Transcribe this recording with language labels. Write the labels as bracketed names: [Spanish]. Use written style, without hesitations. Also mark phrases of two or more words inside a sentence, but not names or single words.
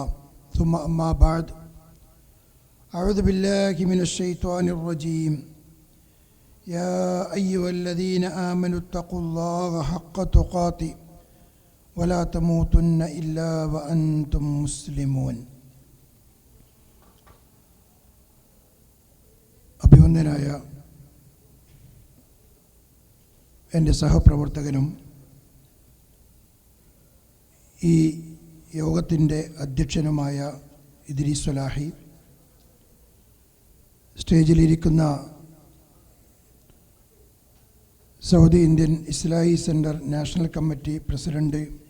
[Arabic] ثم أما بعد، أعوذ بالله من الشيطان الرجيم. يا أيها الذين آمنوا اتقوا الله حق تقاته ولا تموتن إلا وأنتم مسلمون. [Malayalam] അഭിവന്ദനായ എൻ്റെ സഹപ്രവർത്തകനും ഈ യോഗത്തിൻ്റെ അധ്യക്ഷനുമായ ഇദ്രീസ് സ്വലാഹി, സ്റ്റേജിലിരിക്കുന്ന സൗദി ഇന്ത്യൻ ഇസ്ലാഹി സെൻറ്റർ നാഷണൽ കമ്മിറ്റി പ്രസിഡൻറ്റ്